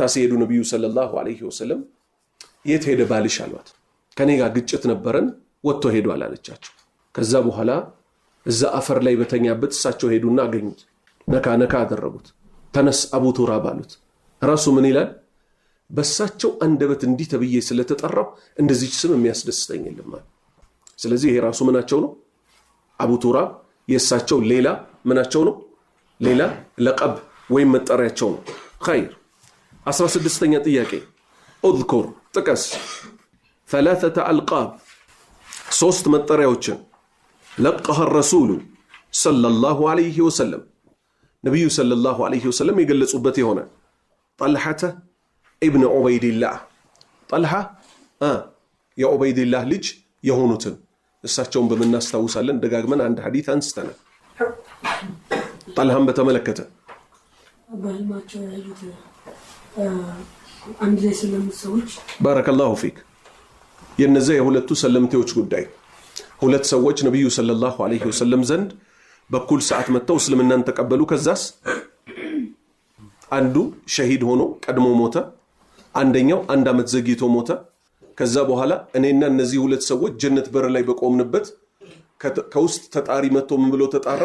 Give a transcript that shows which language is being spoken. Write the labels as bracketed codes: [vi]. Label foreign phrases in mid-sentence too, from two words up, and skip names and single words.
[am] ሲሄዱ ነብዩ [ar] صلى الله عليه وسلم [am] የት ሄደ ባልሽ አሏት ከኔ ጋር ግጭት ነበረን ወጥቶ ሄዷል አለቻቸው ከዛ በኋላ እዛ አፈር ላይ በተኛበት እሳቸው ሄዱና አገኙት ነካ አደረጉት ተነስ አቡ ቱራብ አሉት ራሱ ምን ይላል በሳቸው አንደበት እንዲህ ተብዬ ስለተጠራው እንደዚህ ስም የሚያስደስተኝ የለም ስለዚህ ይሄ ራሱ ምናቸው ነው አቡ ቱራብ የሳቸው ሌላ ምናቸው ነው? ሌላ ለቀብ ወይም መጠሪያቸው ነው። ኸይር 16ኛ ጥያቄ اذكر ጥቀስ [ar] ثلاثة ألقاب [am] ሶስት መጠሪያዎችን [ar] لقها الرسول صلى الله عليه وسلم [am] ነብዩ [ar] صلى الله عليه وسلم [am] የገለጹበት የሆነ طلحة ابن عبيد الله طلحة የዑበይድላህ ልጅ የሆኑትን እሳቸውን በመናስተውሳለን ደጋግመን አንድ ሐዲስ አንስተናል። طلحን በተመለከተ በህልማቸው ያዩት አንድ ላይ ሰለምት ሰዎች [ar] بارك الله فيك [am] የነዚህ የሁለቱ ሰለምቴዎች ጉዳይ ሁለት ሰዎች ነብዩ [ar] صلى الله عليه وسلم [am] ዘንድ በኩል ሰዓት መተው እስልምናን ተቀበሉ። ከዛስ አንዱ ሸሂድ ሆኖ ቀድሞ ሞተ፣ አንደኛው አንድ አመት ዘግይቶ ሞተ። ከዛ በኋላ እኔና እነዚህ ሁለት ሰዎች ጀነት በር ላይ በቆምንበት ከውስጥ ተጣሪ መጥቶ ምን ብሎ ተጣራ?